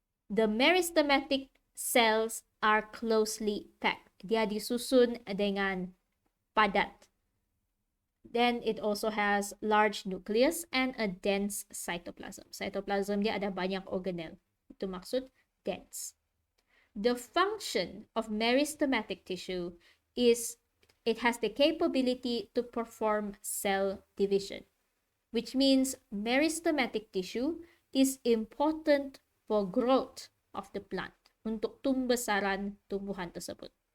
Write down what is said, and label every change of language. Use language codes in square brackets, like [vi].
[en] The meristematic cells are closely packed. [ms] Dia disusun dengan padat. [en] Then it also has large nucleus and a dense cytoplasm. [ms] Cytoplasm dia ada banyak organel. Itu maksud dense. [en] The function of meristematic tissue is it has the capability to perform cell division, which means meristematic tissue is important for growth of the plant, [ms] untuk tumbesaran tumbuhan tersebut.